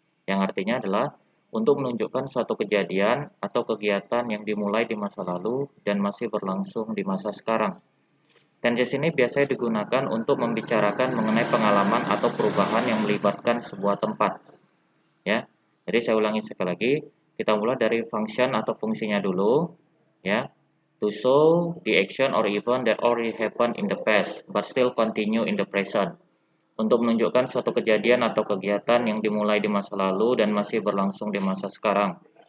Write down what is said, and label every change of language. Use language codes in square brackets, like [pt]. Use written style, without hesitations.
[id] Yang artinya adalah untuk menunjukkan suatu kejadian atau kegiatan yang dimulai di masa lalu dan masih berlangsung di masa sekarang. Tenses ini biasanya digunakan untuk membicarakan mengenai pengalaman atau perubahan yang melibatkan sebuah tempat. Ya, jadi saya ulangi sekali lagi. Kita mulai dari function atau fungsinya dulu. [en] Ya, to show the action or event that already happened in the past but still continue in the present. [id] Untuk menunjukkan suatu kejadian atau kegiatan yang dimulai di masa lalu dan masih berlangsung di masa sekarang.